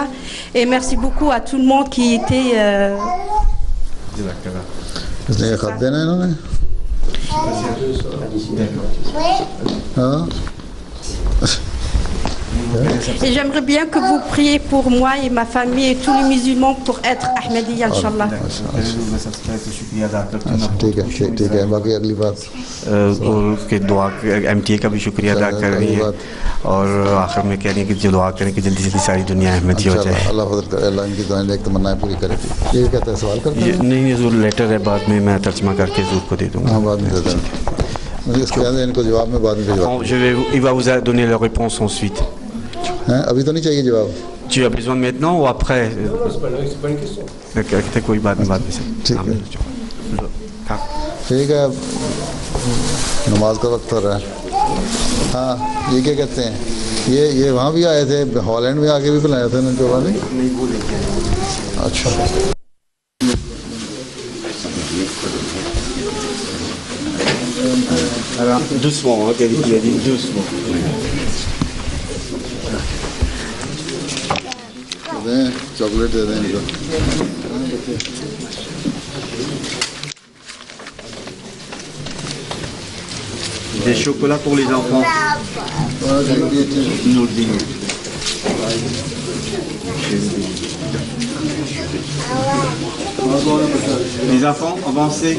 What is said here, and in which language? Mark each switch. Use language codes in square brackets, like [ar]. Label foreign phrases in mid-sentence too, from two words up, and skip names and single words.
[fr] Et merci beaucoup à tout le monde qui était... Et j'aimerais bien que vous priez pour moi et ma famille et tous les musulmans pour être Ahmadiyya, [ar] إن شاء الله. [ur] ٹھیک ہے باقی اگلی بات اس کے دعا MTA کا بھی شکریہ ادا کر رہی ہے اور آخر میں کہہ رہی ہے کہ جو دعا کریں کہ جلدی جلدی ساری دنیا احمدی ہو جائے. اللہ ان کی دعائیں ایک تمنائیں پوری کرے. یہ کہتا ہے سوال کرتے ہیں? نہیں، یہ ضرور لیٹر ہے، بعد میں میں ترجمہ کر کے ضرور کو دے دوں گا. ہاں بعد میں دے دیں، مجھے اس کے بعد ان کو جواب میں بعد میں بھجوا. [fr] Il va vous donner la réponse ensuite. [ur] ابھی تو نہیں چاہیے جواب? [fr] Tu as besoin maintenant ou après? C'est pas une question. [ur] ٹھیک کوئی بات نہیں، بعد میں سے ٹھیک ہے نماز کا وقت ہو رہا ہے. ہاں یہ کیا کہتے ہیں، یہ وہاں بھی آئے تھے، ہالینڈ میں آ کے بھی بلایا تھا ان کو والے? نہیں وہ لے کے آئے. اچھا [fr] doucement, doucement. [ur] دیں چاکلیٹ دے دیں ان کو [fr] Des chocolats pour les enfants. Nourdine. Les enfants, avancez.